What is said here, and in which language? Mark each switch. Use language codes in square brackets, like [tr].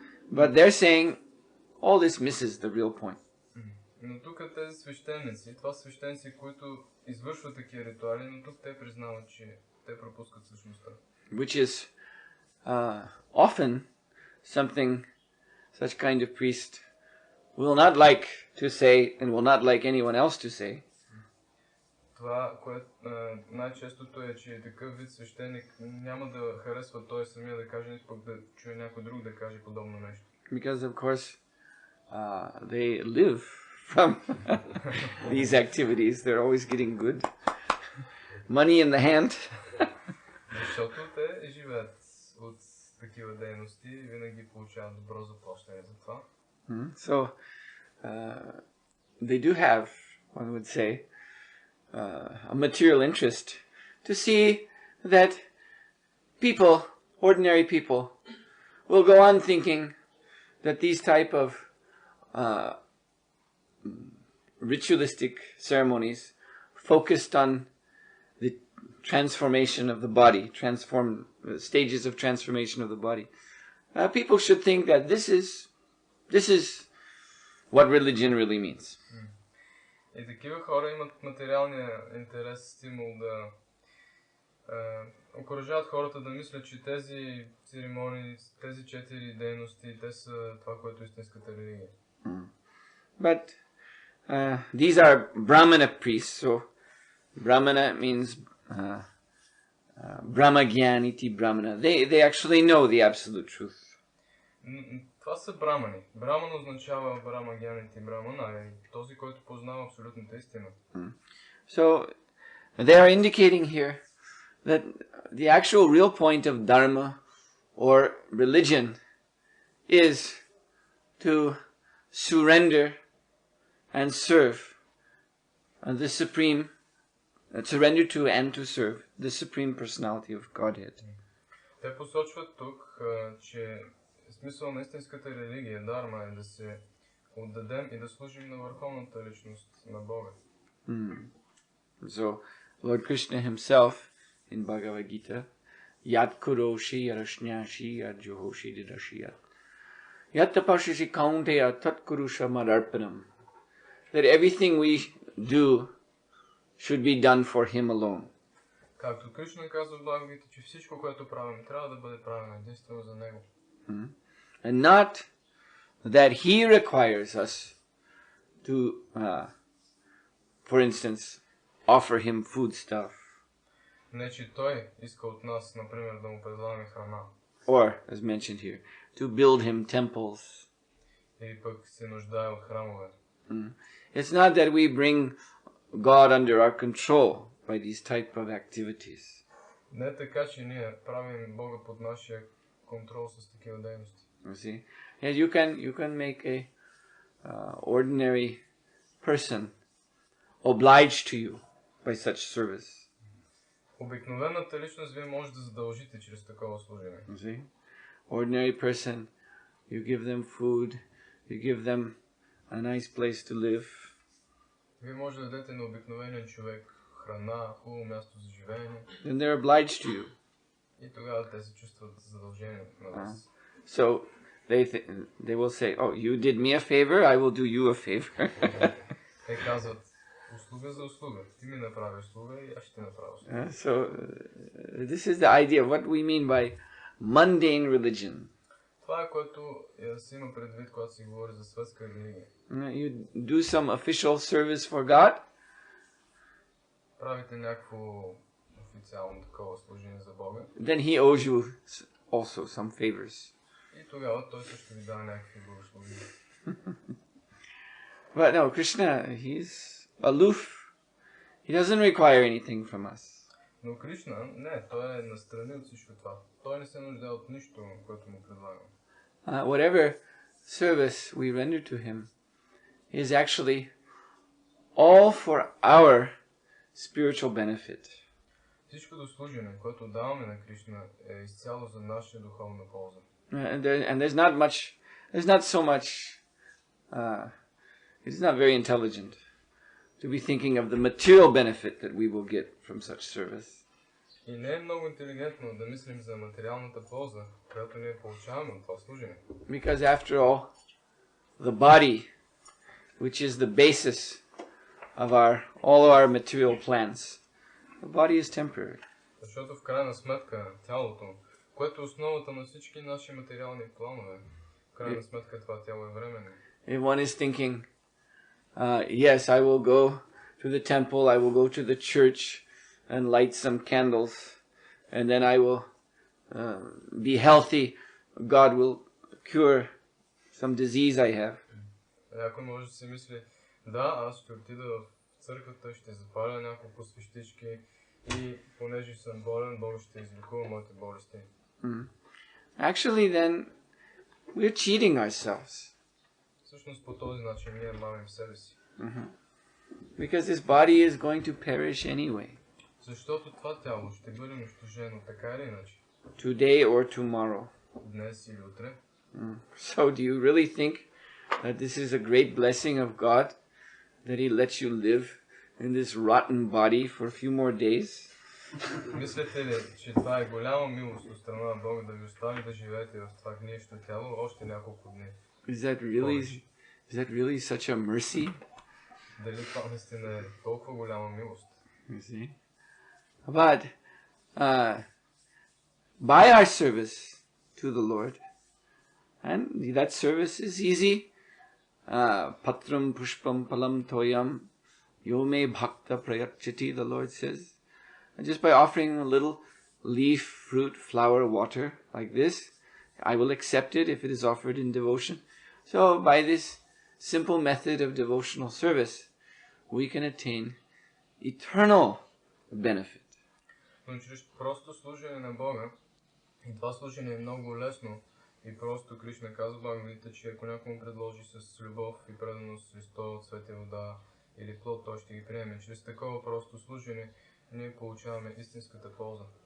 [en] But they're saying all this misses the real point. [bg] Но тук тези свещеници, това са свещеници, които извършват такива ритуали, но тук те признават, че те пропускат същността. [en] Which is often something such kind of priest will not like to say and will not like anyone else to say. [bg] Това, което най-честото е, че такъв вид свещеник няма да харесва той самия да каже, нито пък да чуе някой друг да каже подобно нещо. [en] Because of course they live from these activities. They're always getting good money in the hand. [bg] Защото те живеят от такива дейности и винаги получават добро заплащане за това. [en] So they do have, one would say, a material interest to see that people, ordinary people, will go on thinking that these type of ritualistic ceremonies focused on the transformation of the body, stages of transformation of the body. People should think that this is what religion really means. [bg] И такива хора имат материалния интерес, стимул да окуражават хората да мислят, че тези церемонии, тези 4 дейности, те са това, което е истинската религия. [en] But these are Brahmana priests, so Brahmana means [sa] Brahma Gyaniti Brahmana. [en] They actually know the absolute truth. [bg] Това са брамани. Браман означава [sa] Брама Гянити Брамана, [bg] този, който познава абсолютната истина. [en] So they are indicating here that the actual real point of dharma or religion is to surrender and serve the supreme, surrender to and to serve the supreme personality of Godhead. [bg] Те посочват тук, че смисъл на истинската религия, дарма, е да се отдадем и да служим на върховната личност на Бога. [en] So, Lord Krishna himself in Bhagavad Gita, [sa] Yat Kuroshi Yarashnashi Yat Johoshi Didashiyat. Yattapashishi kaunteya tatkurusha madarpanam. [en] That everything we do should be done for him alone. [bg] Както Кришна казва в Бхагавата, че всичко, което правим, трябва да бъде правено единствено за него. [en] And not that he requires us to, for instance, offer him food stuff. [bg] Не, че той иска от нас, например, да му предлагаме храна. [en] Or, as mentioned here, to build him temples. [bg] Или пък се нуждае от храмове. [en] It's not that we bring God under our control by these type of activities. [bg] Не е така, че ние правим Бога под нашия контрол с такива дейности. [en] You see, and you can make a ordinary person obliged to you by such service. [bg] Обикновената личност вие може да задължите чрез такова служение. [en] You see, ordinary person, you give them food, you give them a nice place to live. [bg] Вие може да дадете на обикновен човек храна, хубаво място за живеене. [en] Then they're obliged to you. [bg] И тогава те се чувстват задължени на вас. [en] So they will say, "Oh, you did me a favor, I will do you a favor." [bg] Те казват услуга за услуга. Ти ми направи услуга и аз ще направя услуга. [en] So this is the idea of what we mean by mundane religion. [bg] Това е което се има предвид, когато се говори за светска религия. [en] You do some official service for God. [bg] Правите някакво официално такова служение за Бога. [en] Then he owes you also some favors. [bg] И тогава той също ви дава някакви благословения. [en] But no, Krishna, he's aloof. He doesn't require anything from us. [bg] Но Кришна, не, той е настрани от всичко това. Той не се нуждае от нищо, което му предлагам. [en] Whatever service we render to him is actually all for our spiritual benefit. [bg] Всичкото служение, което даваме на Кришна, е изцяло за наша духовна полза. [en] And there's not so much, it's not very intelligent to be thinking of the material benefit that we will get from such service. [bg] И не е много интелигентно да мислим за материалната полза, която ние получаваме от това служение. [en] Because after all, the body, which is the basis of all of our material plans, the body is temporary. [bg] Защото в крайна сметка тялото, което е основата на всички наши материални планове, в крайна сметка това тяло е временно. [en] If one is thinking, yes, I will go to the temple, I will go to the church and light some candles, and then I will be healthy, God will cure some disease I have. [bg] Някой може да си мисли, да, аз ще отида в църквата, ще запаля няколко свещички и понеже съм болен, Бог ще излекува моите болести. [en] Actually, then, we're cheating ourselves. [bg] Всъщност по този начин ние мамим себе си. [en] Because this body is going to perish anyway. [bg] Защото това тяло ще бъде унищожено така или иначе. [en] Today or tomorrow. [bg] Днес или утре. [en] So do you really think that this is a great blessing of God, that He lets you live in this rotten body for a few more days? [bg] Мислите ли, че това е голяма милост от страна на Бога да ви остави да живеете в това гниещо тяло още няколко дни? [en] Is that really such a mercy? [bg] Дали това наистина е толкова голяма милост? [en] You see? But by our service to the Lord, and that service is easy. [sa] Patram pushpam palam toyam yome bhakta prayachati, [en] the Lord says. And just by offering a little leaf, fruit, flower, water like this, I will accept it if it is offered in devotion. So by this simple method of devotional service, we can attain eternal benefit. [bg] Но чрез просто служение на Бога, и това служение е много лесно, и просто Кришна казва Бхагавата, че ако някой му предложи с любов и преданост Христова, цвете, вода или плод, той ще ги приеме. Чрез такова просто служение ние получаваме истинската полза.